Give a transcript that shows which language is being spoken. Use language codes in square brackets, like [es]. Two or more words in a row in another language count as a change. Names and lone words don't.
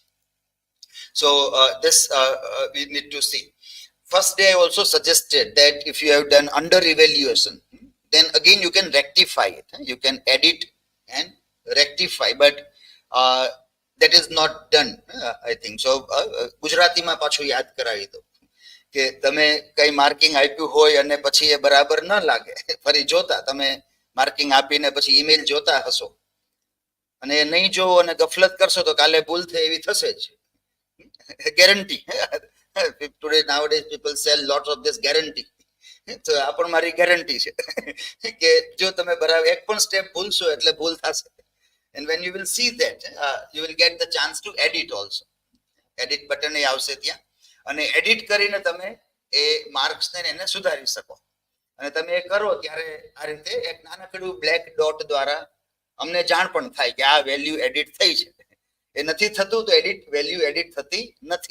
[en] So this we need to see. First day I also suggested that if you have done under evaluation, then again you can rectify it. You can edit and rectify, but that is not done, I think. [gu] So ગુજરાતી માં પાછું યાદ કરાવી દો કે તમે કઈ માર્કિંગ આપ્યું હોય અને પછી એ બરાબર ન લાગે, ફરી જોતા તમે માર્કિંગ આપીને પછી ઈમેલ જોતા હશો અને નહીં જોવો અને ગફલત કરશો તો કાલે ભૂલ થાય એવી થશે જ. [en] ગેરંટી. Today nowadays people sell lots of this guarantee. [gu] So આ પણ મારી ગેરંટી છે કે જો તમે બરાબર એક પણ સ્ટેપ ભૂલશો એટલે ભૂલ થશે. [en] And when you will see that, you will get the chance to edit also. Edit button [gu] એ આવશે ત્યાં, અને એડિટ કરીને તમે એ માર્ક્સને એને સુધારી શકો. અને તમે એ કરો ત્યારે આ રીતે એક નાનકડું બ્લેક ડોટ દ્વારા અમને જાણ પણ થાય કે આ વેલ્યુ એડિટ થઈ છે. એ નથી થતું તો વેલ્યુ એડિટ થતી નથી.